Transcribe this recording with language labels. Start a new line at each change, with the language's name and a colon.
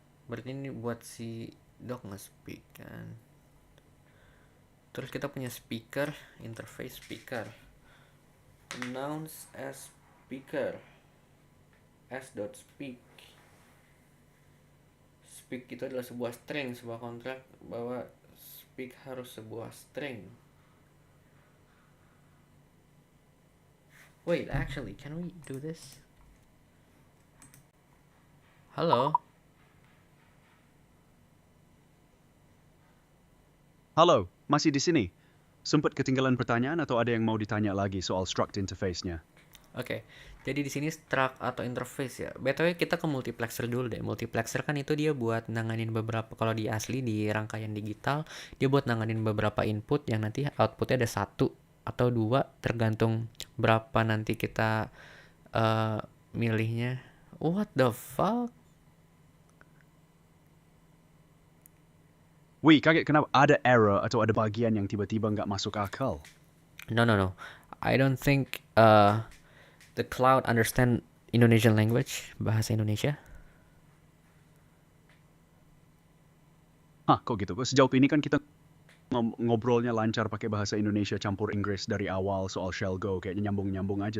Indonesian: Berarti ini buat si doc nge-speak kan. Terus kita punya speaker, interface speaker.
English: Announce as speaker. s.speak.
Indonesian: Speak itu adalah sebuah string, sebuah kontrak bahwa speak harus sebuah string.
English: Wait, actually, can we do this?
Indonesian: Halo? Halo, masih di sini? Sempat ketinggalan pertanyaan atau ada yang mau ditanya lagi soal struct interface-nya? Oke, jadi di sini struct atau interface ya. BTW kita ke multiplexer dulu deh. Multiplexer kan itu dia buat nanganin beberapa, kalau di asli di rangkaian digital, dia buat nanganin beberapa input yang nanti outputnya ada 1 atau 2 tergantung berapa nanti kita milihnya.
English: What the fuck?
Indonesian: Wih, kaget kenapa ada error atau ada bagian yang tiba-tiba nggak masuk akal?
English: No. I don't think the cloud understand Indonesian language, bahasa Indonesia.
Indonesian: Hah, kok gitu? Sejauh ini kan kita ngobrolnya lancar pakai bahasa Indonesia campur Inggris dari awal soal shell go, kayaknya nyambung-nyambung aja.